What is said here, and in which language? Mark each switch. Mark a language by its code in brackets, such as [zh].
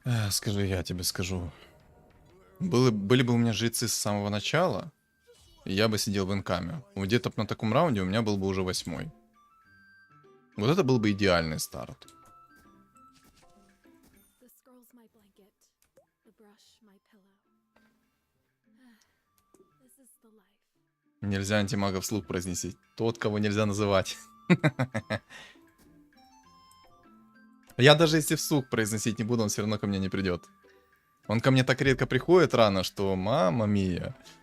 [ru] скажи, я тебе скажу. Были бы у меня жрецы с самого начала, и я бы сидел в инкаме. Где-то на таком раунде у меня был бы уже 8-й. Вот это был бы идеальный старт. [en] The scroll's my blanket, the brush my pillow. This is the life. [ru] Нельзя антимага вслух произнести. Тот, кого нельзя называть. Я даже если вслух произносить не буду, он все равно ко мне не придет. Он ко мне так редко приходит рано, что мама мия.